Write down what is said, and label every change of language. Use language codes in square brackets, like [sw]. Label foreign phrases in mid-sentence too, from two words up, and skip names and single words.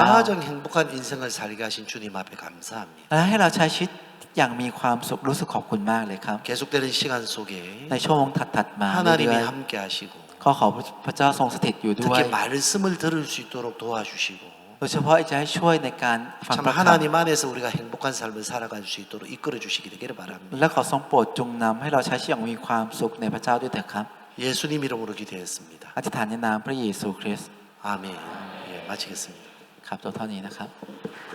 [ko] 가장 행복한 인생을 살게 하신 주님 앞에 감사합니다. [th] และให้เราใช้ชีวิตอย่างมีความสุขรู้สึกขอบคุณมากเลยครับ [ko] 계속되는 시간 속에 [th] ในช่วงถัดๆมาเรื่ [ko] 하나님이 [th] อย [ko] 함께 하시고 [th] ๆขอพระเจ้าทรงสถิตอยู่ด้วย [ko] 특히 말씀을 들을 수 있도록 도와주시고 [th] โดยเฉพาะจะให้ช่วยในการฟัง [ko] 참 [th] พระคำ [ko] 하나님 안에서 우리가 행복한 삶을 살아갈 수 있도록 이끌어 주시기 되기를 바랍니다. [th] และขอทรงโปรดจงนำให้เราใช้ชีวิตอย่างมีความสุขในพระเจ้าด้วยเถิดครับ [ko] 예수님 이름으로 기도했습니다. [th] อธิษฐานในนามพระเยซูคริสต์ [ko] 아멘. 예, 마치겠습니다. [th] ครับตัวเท่านี้นะครับ